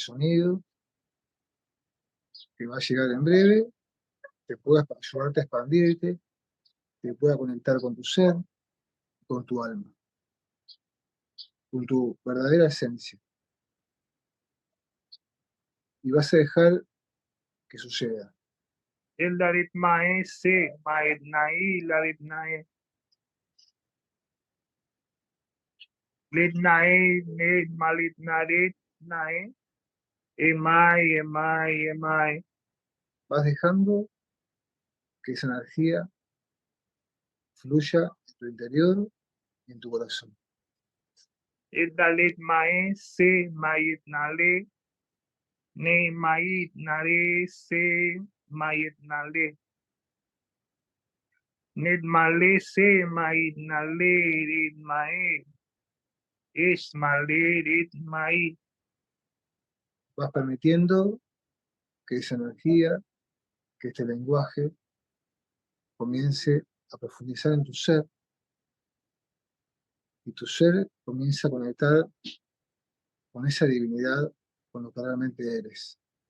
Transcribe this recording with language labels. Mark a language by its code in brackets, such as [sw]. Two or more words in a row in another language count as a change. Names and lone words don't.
[es] sonido que va a llegar en breve, te pueda ayudarte a expandirte, te pueda conectar con tu ser, con tu alma, con tu verdadera esencia. Y vas a dejar que suceda. El Darit Mae se Maed Nai Larit Nae Lit Nae Ned Malit Narit Nae Emai Emai Emai Vas dejando que esa energía fluya en tu interior y en tu corazón. El Dalit Mae se Maed Nale Ne Maed Nare se Maed Nale Ned Male se Maed Nale Rit Mae Es Male Rit Mae Vas permitiendo que esa energía, que este lenguaje comience a profundizar en tu ser y tu ser comienza a conectar con esa divinidad, con lo que realmente eres.